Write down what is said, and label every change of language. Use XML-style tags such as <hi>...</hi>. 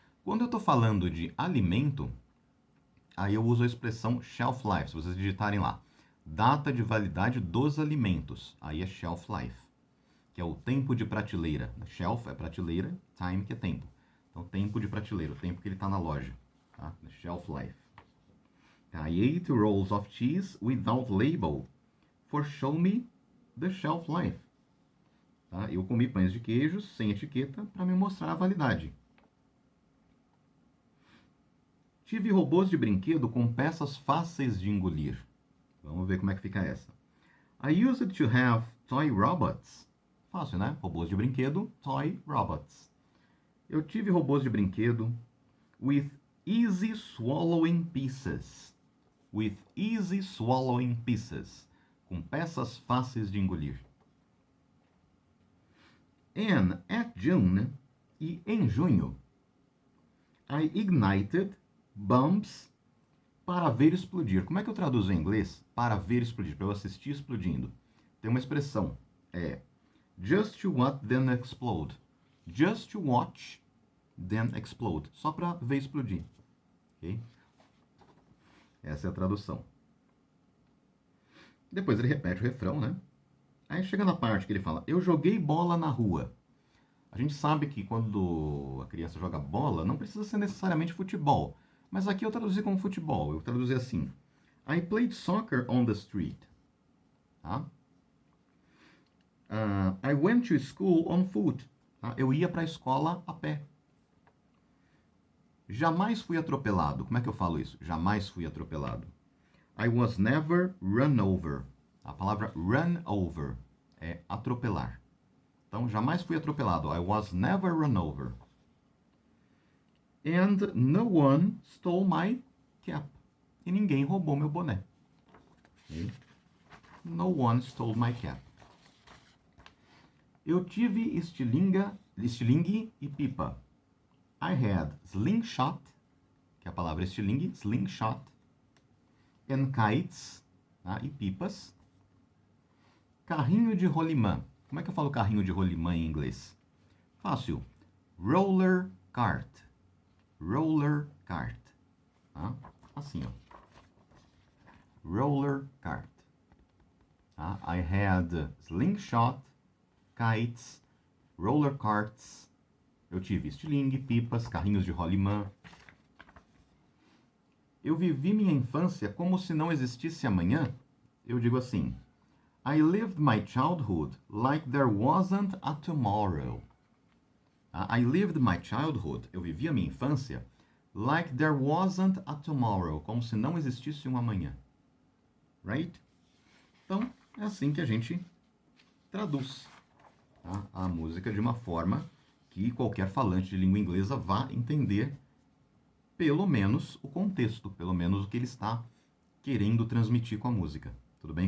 <pt>Quando eu estou falando de alimento, aí eu uso a expressão shelf life. Se vocês digitarem lá, data de validade dos alimentos, aí é shelf life, que é o tempo de prateleira. Shelf é prateleira, time que é tempo. Então, tempo de prateleira, o tempo que ele está na loja. Tá? Shelf life.</pt> <en>I ate rolls of cheese without label for show me the shelf life.</en> <pt>Tá? Eu comi pães de queijo sem etiqueta para me mostrar a validade. Tive robôs de brinquedo com peças fáceis de engolir. Vamos ver como é que fica essa.</pt> <en>I used to have toy robots.</en> <pt>Fácil, né? Robôs de brinquedo, toy robots. Eu tive robôs de brinquedo</pt> <en>with easy swallowing pieces. With easy swallowing pieces.</en> <pt>Com peças fáceis de engolir.</pt> <en>And at June,</en> <pt>e em junho,</pt> <en>I ignited bombs</en> <pt>para ver explodir. Como é que eu traduzo em inglês? Para ver explodir, para eu assistir explodindo. Tem uma expressão,</pt> <en>just to watch them explode. Just to watch them explode.</en> <pt>Só para ver explodir. Ok? Essa é a tradução. Depois ele repete o refrão, né? Aí chega na parte que ele fala, eu joguei bola na rua. A gente sabe que quando a criança joga bola, não precisa ser necessariamente futebol. Mas aqui eu traduzi como futebol. Eu traduzi assim.</pt> <en>I played soccer on the street.</en> <pt>Tá?</pt> <en>I went to school on foot.</en> <pt>Tá? Eu ia para a escola a pé. Jamais fui atropelado. Como é que eu falo isso? Jamais fui atropelado.</pt> <en>I was never run over.</en> <pt>A palavra run over é atropelar. Então, jamais fui atropelado.</pt> <en>I was never run over. And no one stole my cap.</en> <pt>E ninguém roubou meu boné. Okay?</pt> <en>No one stole my cap.</en> <pt>Eu tive estilingue e pipa.</pt> <en>I had slingshot,</en> <pt>que é a palavra estilingue, slingshot,</pt> <en>and kites,</en> <pt>tá? E pipas. Carrinho de rolimã. Como é que eu falo carrinho de rolimã em inglês? Fácil. Roller cart. Roller cart. Tá? Assim, ó. Roller cart. Tá?</pt> <en>I had slingshot, kites, roller carts.</en> <pt>Eu tive estilingue, pipas, carrinhos de rolimã. Eu vivi minha infância como se não existisse amanhã. Eu digo assim,</pt> <en>I lived my childhood like there wasn't a tomorrow. I lived my childhood,</en> <pt>eu vivi a minha infância,</pt> <en>like there wasn't a tomorrow,</en> <pt>como se não existisse um amanhã. Right? Então, é assim que a gente traduz, tá, a música de uma forma que qualquer falante de língua inglesa vá entender pelo menos o contexto, pelo menos o que ele está querendo transmitir com a música. Tudo bem?</pt>